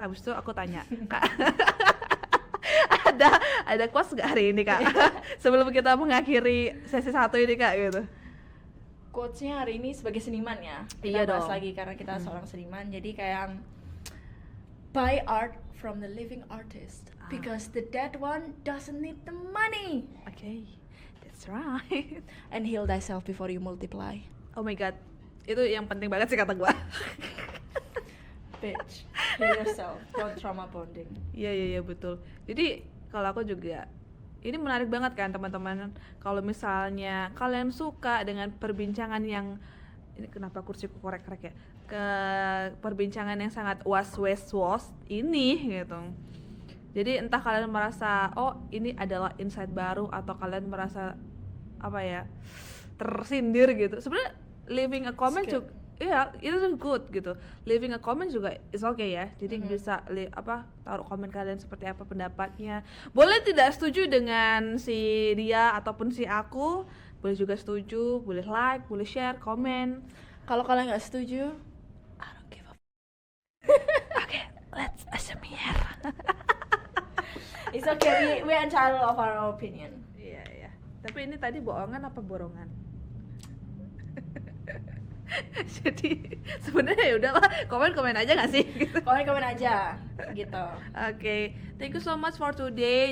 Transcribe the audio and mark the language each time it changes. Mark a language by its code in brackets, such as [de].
[id] Abis itu aku tanya, Kak, ada quotes nggak hari ini Kak? Sebelum kita mengakhiri sesi 1 ini Kak gitu. Quotes-nya hari ini sebagai seniman ya. Iya Kita bahas dong. lagi karena kita seorang seniman. Jadi kayak [en] buy art from the living artist because the dead one doesn't need the money. Okay, that's right. And heal thyself before you multiply. Oh my god, [id] itu yang penting banget sih kata gua. [en] Bitch, heal yourself, don't trauma bonding. [id] Iya betul. Jadi kalau aku juga, ini menarik banget kan teman-teman. Kalau misalnya kalian suka dengan perbincangan yang, ini kenapa kursiku korek-korek ya, ke perbincangan yang sangat was ini gitu. Jadi entah kalian merasa oh ini adalah insight baru, atau kalian merasa apa ya, tersindir gitu. Sebenarnya [en] leaving a comment [id] juga, iya itu good gitu. [en] Leaving a comment [id] juga [en] is okay [id] ya. Jadi bisa taruh komen kalian seperti apa pendapatnya. Boleh tidak setuju dengan si dia ataupun si aku, boleh juga setuju, boleh like, boleh share, komen. [en] Kalau kalian nggak setuju, I don't give a Oke, let's assume here. It's okay, we entitled of our opinion. [id] Iya. Tapi ini tadi bohongan apa borongan? Jadi sebenarnya ya udahlah, komen aja nggak sih? Gitu. Komen aja, gitu. [en] Oke, thank you so much for today.